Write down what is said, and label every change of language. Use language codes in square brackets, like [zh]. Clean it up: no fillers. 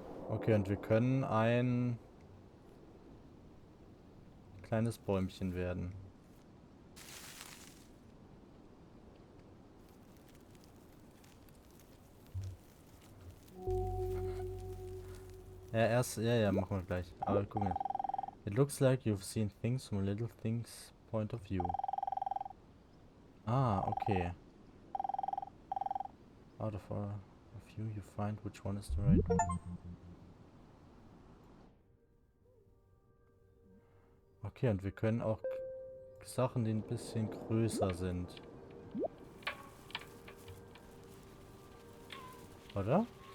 [de] Okay, und wir können ein kleines Bäumchen werden. Ja, erst, ja, machen wir gleich. Aber guck mal. [en] It looks like you've seen things from a little thing's point of view. Ah, okay. Out of a few you find which one is the right one. [de] Okay, und wir können auch Sachen, die ein bisschen größer sind. Oder?